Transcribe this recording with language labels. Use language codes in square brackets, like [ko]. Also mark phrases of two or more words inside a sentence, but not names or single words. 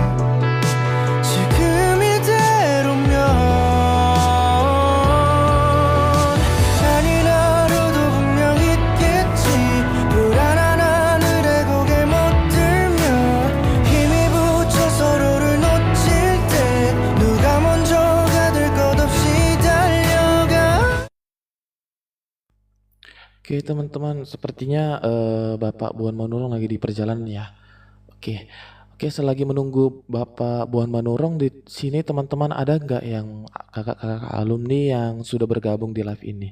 [ko] 지금 이대로면 아닌 하루도 분명 있겠지. 불안한 하늘에 고개 못 들며 힘이 붙여 서로를 놓칠 때 누가 먼저가 될 것 없이 달려가. [id] Oke teman-teman, sepertinya Bapak Buan Manurung lagi di perjalanan ya. Oke, selagi menunggu Bapak Buan Manurung di sini teman-teman, ada nggak yang kakak-kakak alumni yang sudah bergabung di live ini?